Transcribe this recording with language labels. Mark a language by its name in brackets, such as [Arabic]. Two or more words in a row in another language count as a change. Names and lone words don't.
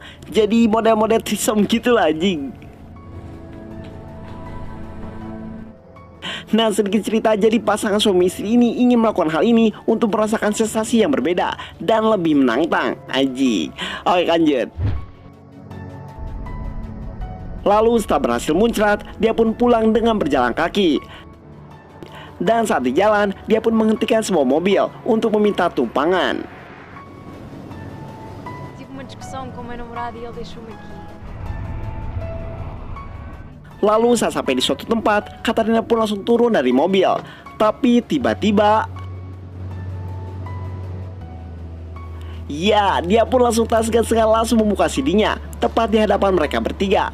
[Indonesian] Jadi model-model threesome gitu lah anjing. Nah, sedikit cerita, jadi pasangan suami istri ini ingin melakukan hal ini untuk merasakan sensasi yang berbeda dan lebih menantang anjing. Oke, lanjut. Lalu setelah berhasil muncrat, dia pun pulang dengan berjalan kaki. Dan saat di jalan, dia pun menghentikan sebuah mobil untuk meminta tumpangan. [Portuguese] Tive uma discussão com o meu namorado e ele deixou-me aqui. [Indonesian] Lalu saat sampai di suatu tempat, Katarina pun langsung turun dari mobil. Tapi tiba-tiba, ya, dia pun langsung tak segan-segan langsung membuka CD-nya tepat di hadapan mereka bertiga.